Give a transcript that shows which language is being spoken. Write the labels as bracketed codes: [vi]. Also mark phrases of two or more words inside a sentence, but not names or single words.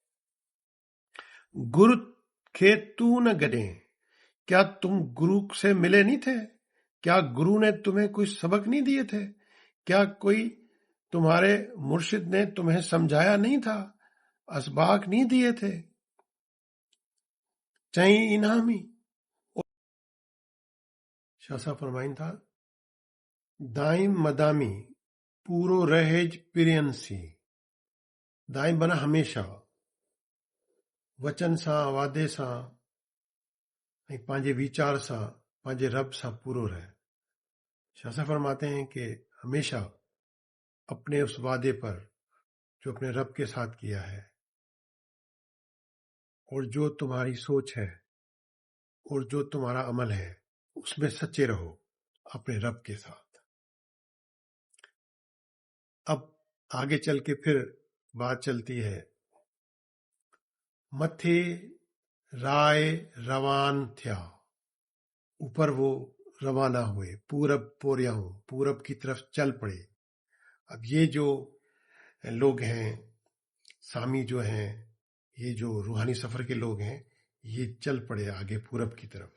[sd] गुरु खे तू न गडे, [hi] क्या तुम गुरु से मिले नहीं थे? क्या गुरु ने तुम्हें कोई सबक नहीं दिए थे? क्या कोई तुम्हारे मुर्शिद ने तुम्हें समझाया नहीं था? असबाक नहीं दिए थे? [sd] चई इनामी, शासा फरमाइन था, दाइम मदामी पूरो रहेज पिरियंसी। दाइम बना हमेशा, वचन सां वादे सां ऐं पंहिंजे वीचार सां पंहिंजे रब सां पूरो रहे। [hi] शासा फरमाते हैं कि हमेशा अपने उस वादे पर जो अपने रब के साथ किया है, और जो तुम्हारी सोच है और जो तुम्हारा अमल है उसमें सच्चे रहो अपने रब के साथ। अब आगे चल के फिर बात चलती है, [sd] मथे राय रवान थिया, [hi] ऊपर वो रवाना हुए, [sd] पूरब पोरियाऊं, [hi] पूरब की तरफ चल पड़े। अब ये जो लोग हैं, सामी जो हैं, ये जो रूहानी सफर के लोग हैं, ये चल पड़े आगे पूरब की तरफ।